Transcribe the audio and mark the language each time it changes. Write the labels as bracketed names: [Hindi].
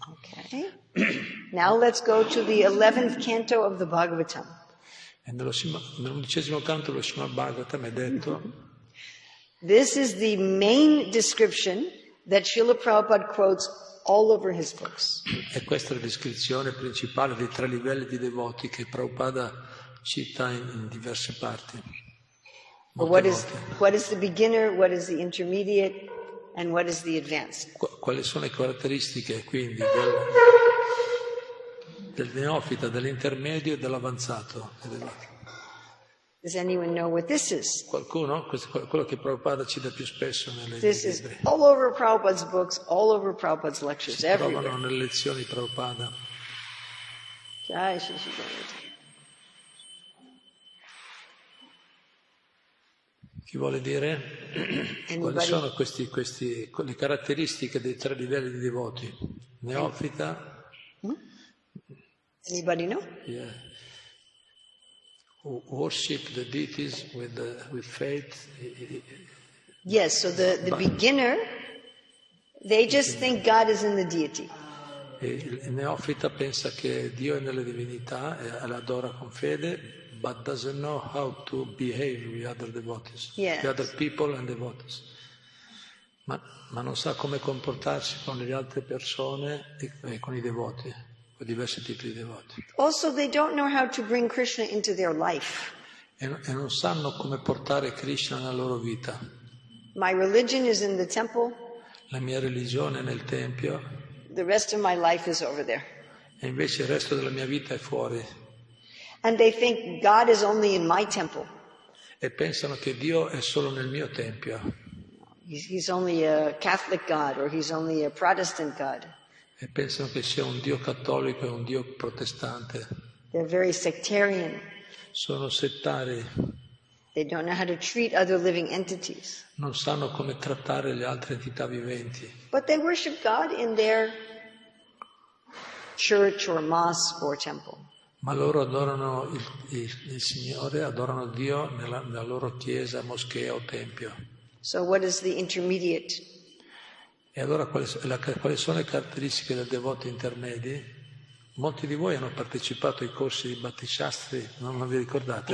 [English] Okay. Now let's go to the 11th canto of the Bhagavatam. [Italian] E nell'11° canto dello Srimad Bhagavatam è detto: [English] This is the main description that Srila Prabhupada quotes all over his books. [Italian] E questa è la descrizione principale dei 3 livelli di devoti che Prabhupada cita in diverse parti. [English] What is the beginner, what is the intermediate, and what is the advanced? [Italian] Quali sono le caratteristiche quindi del neofita, dell'intermedio e dell'avanzato? [English] Does anyone know what this is? [Italian] Qualcuno? Questo è quello che Prabhupada cita più spesso nei [English] This is [Italian] libri. [English] all over Prabhupada's books, all over Prabhupada's lectures, [Italian] Si [English] everywhere. [Italian] trovano nelle lezioni di Prabhupada. Jai Shri Shri Gauravata. Chi vuole dire? Quali sono le caratteristiche dei 3 livelli di devoti? Neofita? [English] Anybody know? Yeah. Who worship the deities with faith. Yes, so the beginner, They just think God is in the deity. [Italian] E il neofita pensa che Dio è nelle divinità e l'adora con fede, [English] but doesn't know how to behave with other devotees, Yes. with other people and devotees. [Italian] Ma non sa come comportarsi con le altre persone e con i devoti, con diversi tipi di devoti. [English] Also, they don't know how to bring Krishna into their life. [Italian] E non sanno come portare Krishna nella loro vita. [English] My religion is in the temple. [Italian] La mia religione è nel Tempio. [English] The rest of my life is over there. [Italian] E invece il resto della mia vita è fuori. [English] And they think God is only in my temple. [Italian] E pensano che Dio è solo nel mio Tempio. [English] He's only a Catholic God, or he's only a Protestant God. [Italian] E pensano che sia un Dio cattolico e un Dio protestante. [English] They're very sectarian. [Italian] Sono settari. [English] They don't know how to treat other living entities. [Italian] Non sanno come trattare le altre entità viventi. [English] But they worship God in their church or mosque or temple. [Italian] Ma loro adorano il Signore, adorano Dio nella loro chiesa, moschea o tempio. [English] So what is the intermediate? [Italian] E allora quali sono le caratteristiche del devoto intermedi? Molti di voi hanno partecipato ai corsi di Bhakti Shastri, non vi ricordate?